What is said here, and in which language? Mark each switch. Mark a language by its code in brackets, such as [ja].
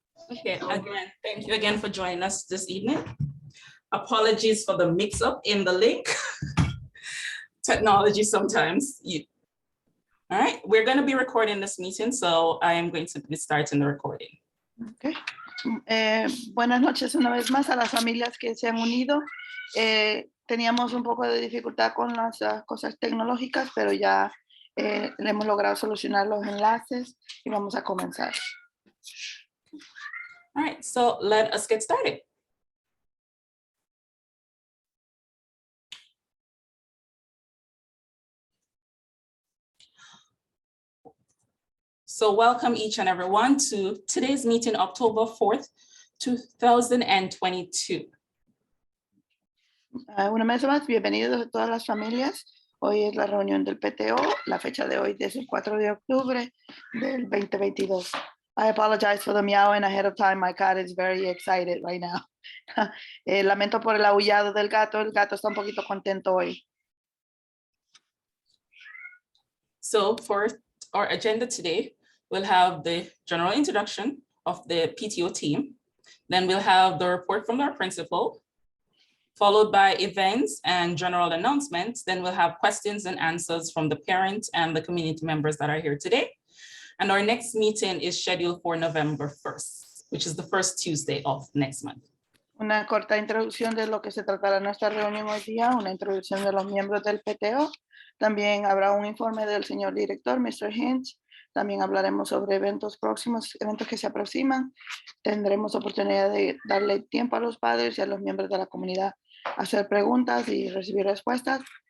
[en] Okay, again, thank you again for joining us this evening. Apologies for the mix-up in the link. Technology sometimes. All right, we're going to be recording this meeting, so I am going to be starting the recording. Okay. [es] Buenas noches una vez más a las familias que se han unido. Teníamos un poco de dificultad con las cosas tecnológicas, pero ya le hemos logrado solucionar los enlaces y vamos a comenzar. [en] All right, so let us get started. So welcome each and everyone to today's meeting, October 4th, 2022. [es] Una vez más, bienvenidos a todas las familias. Hoy es la reunión del PTO. La fecha de hoy es el 4 de octubre del 2022. [en] I apologize for the meowing ahead of time. My cat is very excited right now. [es] Lamento por el aullado del gato. El gato está un poquito contento hoy. [en] So for our agenda today, we'll have the general introduction of the PTO team. Then we'll have the report from our principal, followed by events and general announcements. Then we'll have questions and answers from the parents and the community members that are here today. And our next meeting is scheduled for November 1st, which is the first Tuesday of next month. [es] Una corta introducción de lo que se tratará nuestra reunión hoy día, una introducción de los miembros del PTO. También habrá un informe del señor director, Mr. Hinch. También hablaremos sobre eventos próximos, eventos que se aproximan. Tendremos oportunidad de darle tiempo a los padres y a los miembros de la comunidad a hacer preguntas y recibir respuestas.